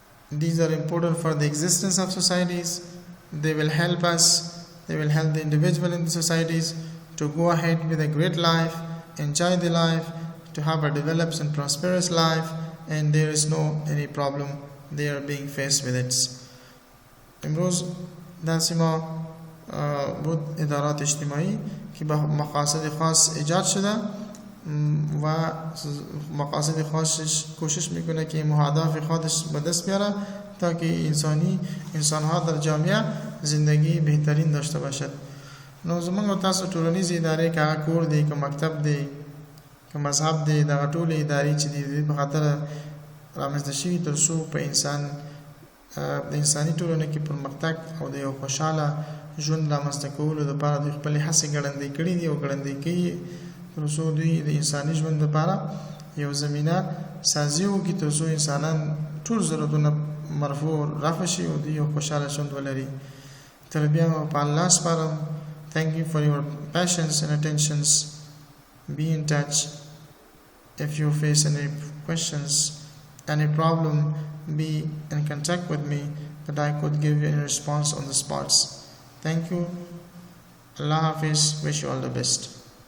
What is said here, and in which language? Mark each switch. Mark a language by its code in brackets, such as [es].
[en] These are important for the existence of societies. They will help us, they will help the individual in the societies to go ahead with a great life, enjoy the life, to have a developed and prosperous life, and there is no any problem they are being faced with it. [fa] امروز دانسی ما بود ادارات اجتماعی که با مقاصد خاص ایجاد شده و مقاصد خاصش کوشش میکنه که مهدف خودش به دست بیاره تا که انسانها در جامعه زندگی بهترین داشته باشد. [ps] نو زمونږ تاسو ټولنیز ادارې که کور دی که مکتب دی که مذهب دی دغه ټولې ادارې چې دي په خاطر رامنځته شوي تر څو په انسان د انساني ټولنه کې پرمختګ او د یو خوشحاله ژوند رامنځته کولو لپاره دوی خپلې هڅې ګړندۍ کړي دي او ګړندۍ کوي تر څو دوی د انساني ژوند لپاره یو زمینه سازي وکړي تر څو انسانان ټول ضرورتونه مرفوع رفع شي او دوی یو خوشحاله ژوند ولري. تر بیا په الله سپارم. [en] Thank you for your patience and attentions. Be in touch. If you face any questions, any problem, be in contact with me that I could give you a response on the spots. Thank you. Allah Hafiz. Wish you all the best.